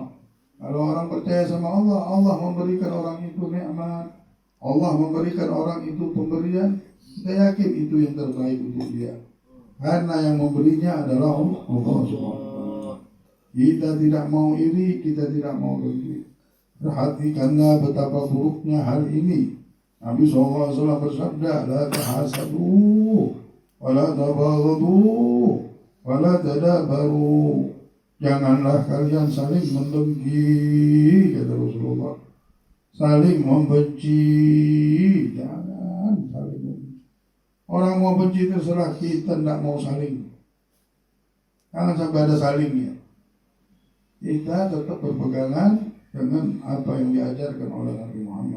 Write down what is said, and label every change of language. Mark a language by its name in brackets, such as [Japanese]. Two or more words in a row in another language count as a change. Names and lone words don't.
[Indonesian] Kalau orang percaya sama Allah, Allah memberikan orang itu nikmat, Allah memberikan orang itu pemberian, kita yakin itu yang terbaik untuk dia. Karena yang memberinya adalah Allah SWT. Kita tidak mau iri, kita tidak mau dengki. Perhatikanlah betapa buruknya hal ini. Nabi SAW bersabda, [Arabic] "لا تحاسدوا ولا تباغضوا ولا تدابروا." [Indonesian] Janganlah kalian saling mendengki, kata Rasulullah. Saling membenci, jangan saling membenci. Orang mau benci terserah, kita tidak mau saling. Jangan sampai ada salingnya. Kita tetap berpegangan dengan apa yang diajarkan oleh Nabi Muhammad.